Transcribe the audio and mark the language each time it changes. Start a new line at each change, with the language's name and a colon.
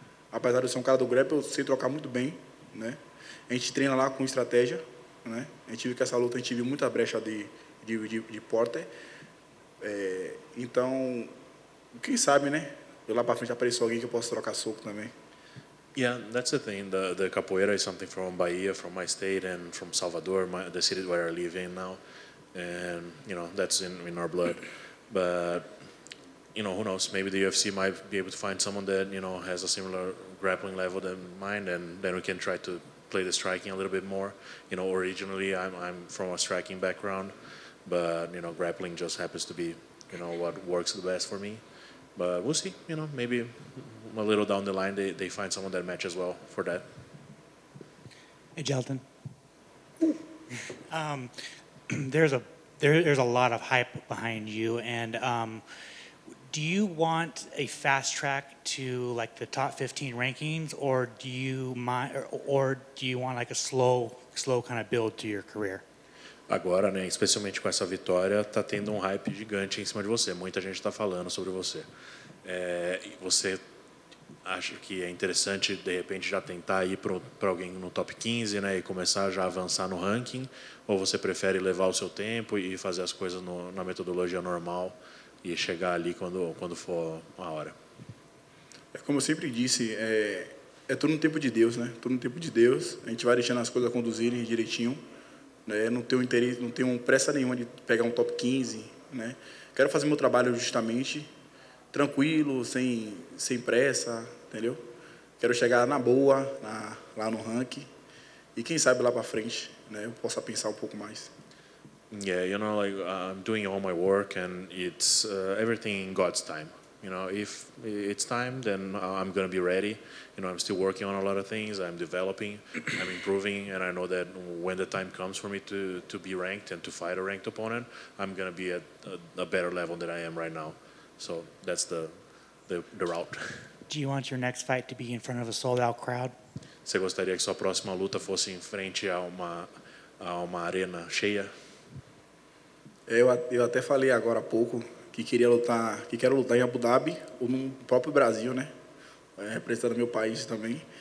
Portuguese: Apesar de eu ser um cara do grappling, eu sei trocar muito bem, né? A gente treina lá com estratégia, né? A gente viu que essa luta a gente viu muita brecha de porter. Então, quem sabe, né? Lá para frente apareça alguém que eu possa trocar soco também.
English: Yeah, that's the thing. The capoeira is something from Bahia, from my state, and from Salvador, the city where I live in now. And, that's in our blood. But, who knows? Maybe the UFC might be able to find someone that, has a similar grappling level than mine, and then we can try to play the striking a little bit more. Originally I'm from a striking background, but, grappling just happens to be, what works the best for me. But we'll see, maybe a little down the line they find someone that matches well for that. Hey, Jailton. There's a lot of hype behind you, and do you want a fast track to like the top 15 rankings, or do you want like a slow kind of build to your career?
Portuguese: Agora, né, especialmente com essa vitória, tá tendo um hype gigante em cima de você. Muita gente está falando sobre você. Você acha que é interessante, de repente, já tentar ir para alguém no top 15, né, e começar já a avançar no ranking? Ou você prefere levar o seu tempo e fazer as coisas na metodologia normal e chegar ali quando for a hora. Como eu sempre disse, é tudo no tempo de Deus, né? Tudo no tempo de Deus. A gente vai deixando as coisas conduzirem direitinho, né? Não tenho interesse, não tenho pressa nenhuma de pegar um top 15, né? Quero fazer meu trabalho justamente, tranquilo, sem pressa, entendeu? Quero chegar na boa, lá no ranking, e quem sabe lá para frente, né? Eu possa pensar um pouco mais.
English: Yeah, like I'm doing all my work, and it's everything in God's time. If it's time, then I'm gonna be ready. I'm still working on a lot of things. I'm developing, I'm improving, and I know that when the time comes for me to be ranked and to fight a ranked opponent, I'm gonna be at a better level than I am right now. So that's the route. Do you want your next fight to be in front of a sold-out crowd?
Portuguese: Você gostaria que sua próxima luta fosse em frente a uma arena cheia? Eu até falei agora há pouco que quero lutar em Abu Dhabi ou no próprio Brasil, né? Representando meu país também.